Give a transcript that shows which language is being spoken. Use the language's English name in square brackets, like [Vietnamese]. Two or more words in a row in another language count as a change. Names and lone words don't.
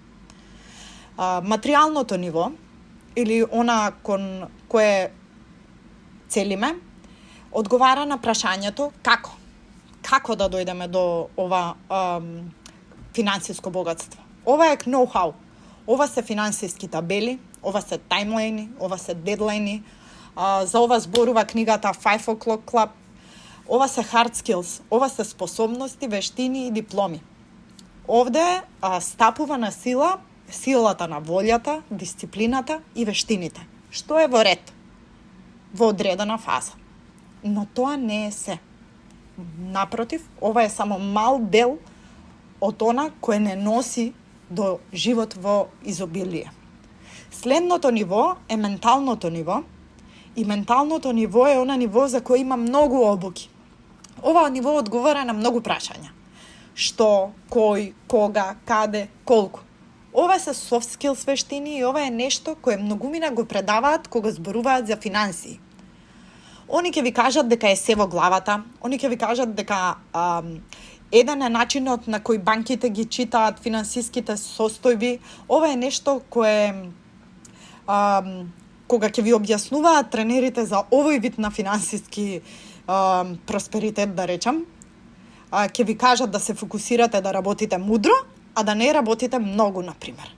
[Macedonian] Материјалното ниво, или она кон кое целиме, одговара на прашањето како? Како да дојдеме до ова финансиско богатство? Ова е ноу-хау. Ова се финансиски табели, ова се таймлайни, ова се дедлайни, за ова зборува книгата 5 O'Clock Club. Ова се [English] hard skills, [Macedonian] ова се способности, вештини и дипломи. Овде стапува на силата на волјата, дисциплината и вештините, што е во ред, во одредена фаза. Но тоа не е се. Напротив, ова е само мал дел од она кој не носи до живот во изобилие. Следното ниво е менталното ниво, и менталното ниво е она ниво за кој има многу обуки. Ова ниво одговара на многу прашања. Што, кој, кога, каде, колку. Ова се [English] soft skills [Macedonian] вештини и ова е нешто кое многумина го предаваат кога зборуваат за финансии. Они ќе ви кажат дека е се во главата, они ќе ви кажат дека еден е начинот на кој банките ги читаат финансиските состојби. Ова е нешто кое кога ќе ви објаснуваат тренерите за овој вид на финансиски просперитет, да речам, ќе ви кажат да се фокусирате да работите мудро, а да не работите многу, например.